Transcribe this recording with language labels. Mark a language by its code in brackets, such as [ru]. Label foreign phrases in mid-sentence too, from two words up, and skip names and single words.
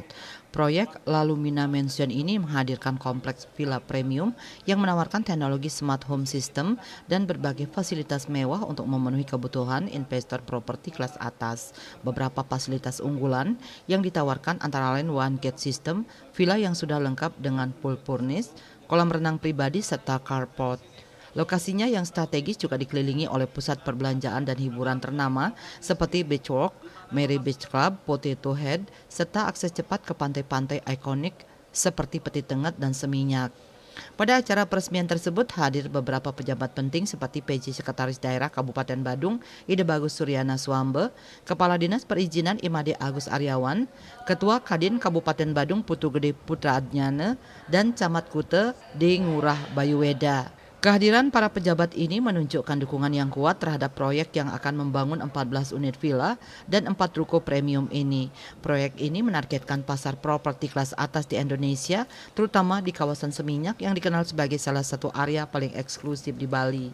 [id] Proyek La Lumina Mansion ini menghadirkan kompleks villa premium yang menawarkan teknologi [en] smart home system [id] dan berbagai fasilitas mewah untuk memenuhi kebutuhan investor properti kelas atas. Beberapa fasilitas unggulan yang ditawarkan antara lain [en] one gate system, [id] villa yang sudah lengkap dengan [en] pool furnish, [id] kolam renang pribadi serta carport. Lokasinya yang strategis juga dikelilingi oleh pusat perbelanjaan dan hiburan ternama seperti Beach Walk, Mary Beach Club, Potato Head, serta akses cepat ke pantai-pantai ikonik seperti Peti Tenget dan Seminyak. Pada acara peresmian tersebut hadir beberapa pejabat penting seperti PJ Sekretaris Daerah Kabupaten Badung, Ide Bagus Suryana Swambe, Kepala Dinas Perizinan Imade Agus Aryawan, Ketua Kadin Kabupaten Badung Putu Gede Putra Adnyane, dan Camat Kute D. Ngurah Bayuweda. Kehadiran para pejabat ini menunjukkan dukungan yang kuat terhadap proyek yang akan membangun 14 unit villa dan 4 ruko premium ini. Proyek ini menargetkan pasar properti kelas atas di Indonesia, terutama di kawasan Seminyak yang dikenal sebagai salah satu area paling eksklusif di Bali.